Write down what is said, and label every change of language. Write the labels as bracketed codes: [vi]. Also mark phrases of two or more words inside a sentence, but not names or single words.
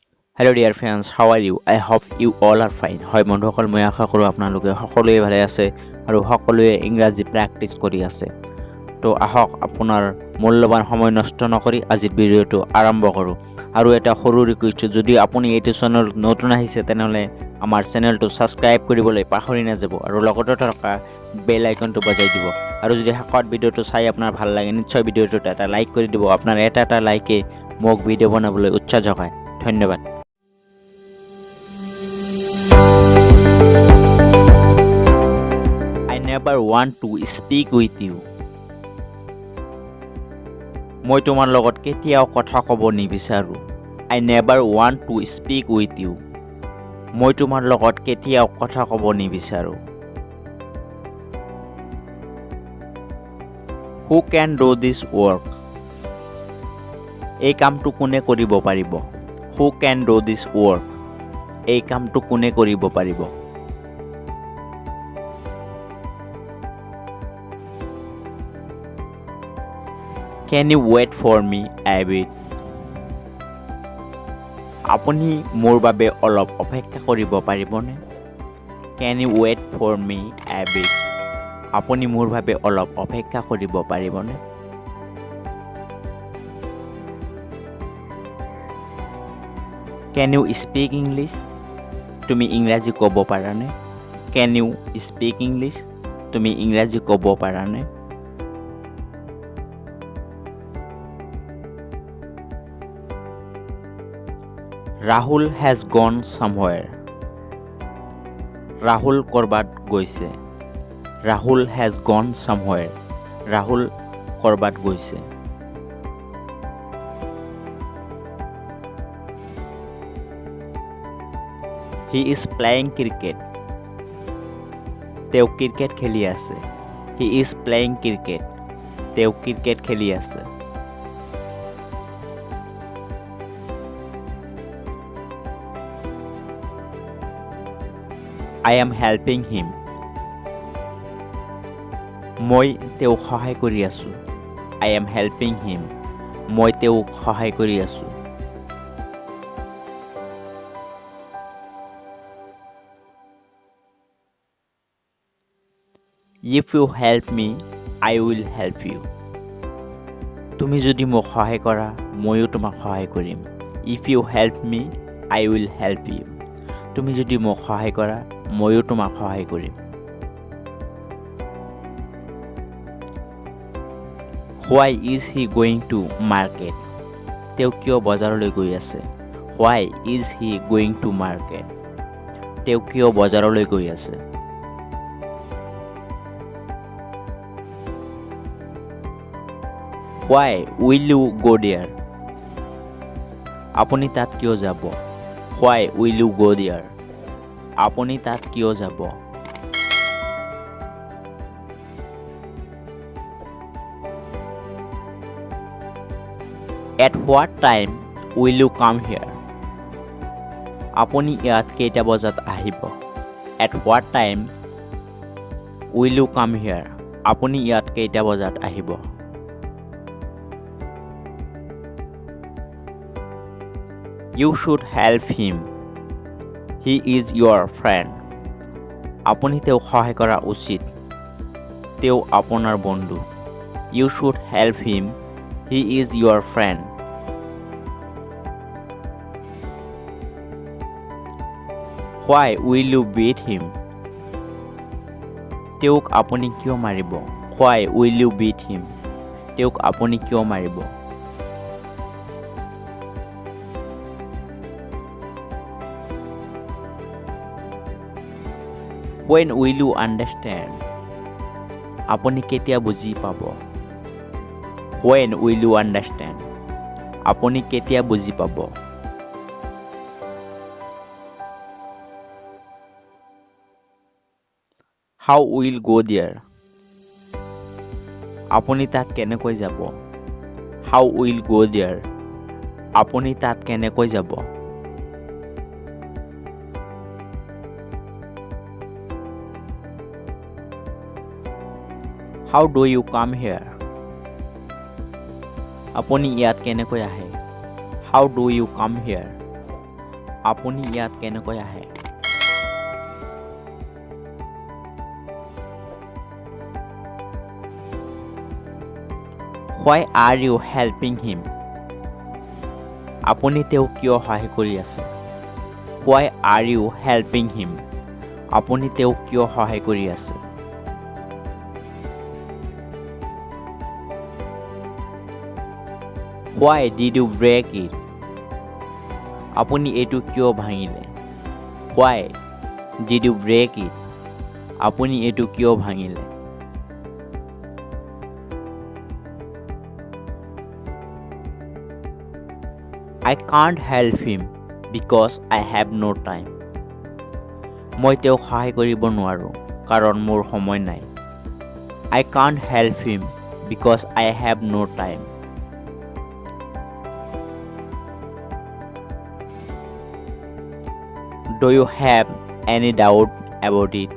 [en] Hello dear friends, how are you? I hope you all are fine. [as] হয় বন্ধুসকল মই আশা কৰোঁ আপোনালোকে সকলোৱে ভালে আছে আৰু সকলোৱে ইংৰাজী প্ৰেক্টিছ কৰি আছে। তো আহক আপোনাৰ মূল্যৱান সময় নষ্ট নকৰি আজিৰ ভিডিঅ'টো আৰম্ভ কৰোঁ। আৰু এটা সৰু ৰিকুৱেষ্ট, যদি আপুনি এইটো চেনেল নতুন আহিছে তেনেহ'লে আমাৰ চেনেলটো ছাবস্ক্ৰাইব কৰিবলৈ পাহৰি নাযাব আৰু লগতে থকা [en] bell iconটো [as] বজাই দিব। আৰু যদি শেষত ভিডিঅ'টো চাই আপোনাৰ ভাল লাগে নিশ্চয় ভিডিঅ'টোত এটা লাইক কৰি দিব। আপোনাৰ এটা লাইকে মোক ভিডিঅ' বনাবলৈ উৎসাহ যোগায়। ধন্যবাদ। [en] I never want to speak with you. [as] মই তোমাৰ লগত কেতিয়াও কথা ক'ব নিবিচাৰো। [en] I never want to speak with you. [as] মই তোমাৰ লগত কেতিয়াও কথা ক'ব নিবিচাৰো। [en] Who can do this work? [as] এই কামটো কোনে কৰিব পাৰিব? [en] Who can do this work? [as] এই কামটো কোনে কৰিব পাৰিব? [en] Can you wait for me a bit? [as] আপুনি মোৰ বাবে অলপ অপেক্ষা কৰিব পাৰিবনে? [en] Can you wait for me a bit? [as] আপুনি মোৰ বাবে অলপ অপেক্ষা কৰিব পাৰিবনে? [en] Can you speak English? [as] তুমি ইংৰাজী ক'ব পাৰানে? [en] Can you speak English? [as] তুমি ইংৰাজী ক'ব পাৰানে? [en] Rahul has gone somewhere. [as] Rahul কৰবাত গৈছে. [en] Rahul has gone somewhere. [as] Rahul কৰবাত গৈছে. [en] He is playing cricket. [as] তেওঁ ক্ৰিকেট খেলি আছে. [en] He is playing cricket. [as] তেওঁ ক্ৰিকেট খেলি আছে. [en] I am helping him. [as] মই তেওঁক সহায় কৰি আছো. [en] I am helping him. [as] মই তেওঁক সহায় কৰি আছো. [en] If you help me, I will help you. [as] তুমি যদি মোক সহায় কৰা, ময়ো তোমাক সহায় কৰিম. [en] If you help me, I will help you. [as] তুমি যদি মোক সহায় কৰা, ময়ো তোমাক সহায় কৰিম. [en] Why is he going to market? [as] তেওঁ কিয় বজাৰলৈ গৈ আছে? [en] Why is he going to market? [as] তেওঁ কিয় বজাৰলৈ গৈ আছে? [en] Why will you go there? [as] আপুনি তাত কিয় যাব? [en] Why will you go there? [as] আপুনি তাত কিয় যাব? [en] At what time will you come here? [as] আপুনি ইয়াত কেইটা বজাত আহিব? [en] At what time will you come here? [as] আপুনি ইয়াত কেইটা বজাত আহিব? [en] You should help him. He is your friend. [as] আপুনি তেওঁক সহায় কৰা উচিত. তেওঁ আপোনাৰ বন্ধু. [en] You should help him. He is your friend. Why will you beat him? [as] তেওঁক আপুনি কিয় মাৰিব? [en] Why will you beat him? [as] তেওঁক আপুনি কিয় মাৰিব? [en] When will you understand? [as] আপুনি কেতিয়া বুজি পাব? [en] When will you understand? [as] আপুনি কেতিয়া বুজি পাব? [en] How will go there? [as] আপুনি তাত কেনেকৈ যাব? [en] How will go there? [as] আপুনি তাত কেনেকৈ যাব? [en] How do you come here? [as] আপুনি ইয়াত কেনেকৈ আহে? [en] How do you come here? [as] আপুনি ইয়াত কেনেকৈ আহে [en] Why are you helping him [as] আপুনি তেওঁক কিয় সহায় কৰি আছে [en] Why are you helping him [as] আপুনি তেওঁক কিয় সহায় কৰি আছে [en] Why did you break it [as] আপুনি এইটো কিয় ভাঙিলে [en] Why did you break it [as] আপুনি এইটো কিয় ভাঙিলে [en] I can't help him because I have no time [as] মই তেওঁক সহায় কৰিব নোৱাৰো কাৰণ মোৰ সময় নাই [en] I can't help him because I have no time Do you have any doubt about it?